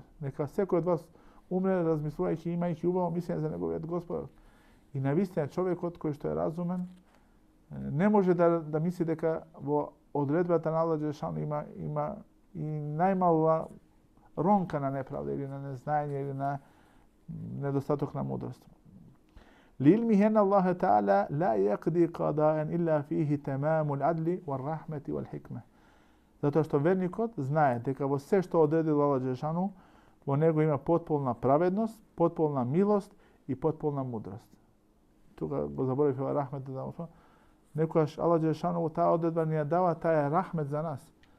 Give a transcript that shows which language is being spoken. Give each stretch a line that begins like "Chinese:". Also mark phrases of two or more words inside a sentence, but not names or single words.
Macedonian: Нека секој од вас умре размислувајќи, имајќи убаво мислење за неговиот господар. И навистина човекот кој што е разумен не може да мисли дека во одредбата на Аллах џелешану има и најмала ронка на неправда или на незнаење или на недостаток на мудрост.
Arabic: لعلمه أن الله تعالى لا يقضي قضاء إلا فيه تمام العدل والرحمة والحكمة.
Macedonian: Затоа што верникот знае дека во се што одредил Аллах џелешану, во него има потполна праведност, потполна милост и потполна мудрост. Тука го заборавив ова рахмет да му спомнам. Некогаш Аллах џелешану во таа одредба ни ја дава, таа е рахмет за нас.